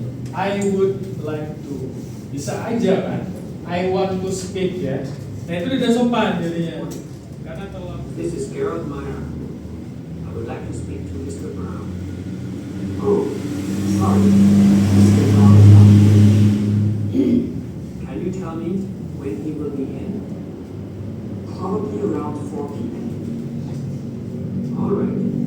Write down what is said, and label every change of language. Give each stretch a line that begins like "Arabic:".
English: I would like to,
Indonesian: bisa aja kan,
English: I want to speak ya.
Indonesian: Nah, itu udah sopan jadinya, karena terlalu.
English: This is Gerald Meyer. I would like to speak to Mr. Brown. Oh, sorry. Mr. Brown is not here. Can you tell me when he will be in? Probably around 4 p.m. All right.